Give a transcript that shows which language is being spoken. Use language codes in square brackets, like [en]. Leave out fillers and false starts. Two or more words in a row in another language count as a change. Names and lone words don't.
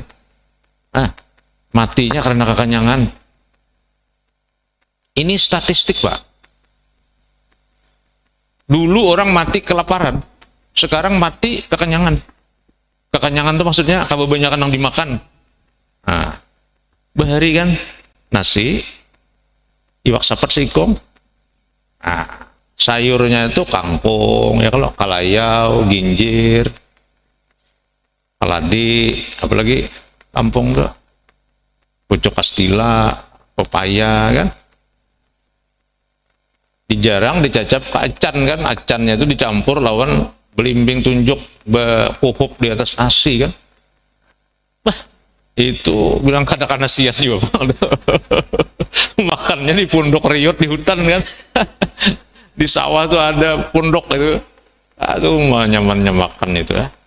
[id] Matinya karena kekenyangan. Ini statistik, Pak. Dulu orang mati kelaparan, sekarang mati kekenyangan. Kekenyangan itu maksudnya kebanyakan yang dimakan. [bjn] Bahari kan nasi, iwak sapat sikong, sayurnya itu kangkung, ya kalau kalayau, ginjir, kaladi, apalagi kampung tuh, pucuk kastila, pepaya kan, dijarang dicacap ke acan kan, acannya itu dicampur lawan belimbing tunjuk puhup di atas nasi kan. Itu bilang kadang-kadang nasian juga. [id] Makannya di pondok riot di hutan kan. Di sawah tuh ada pondok itu. [bjn] Aduh, nyamannya makan itu ya.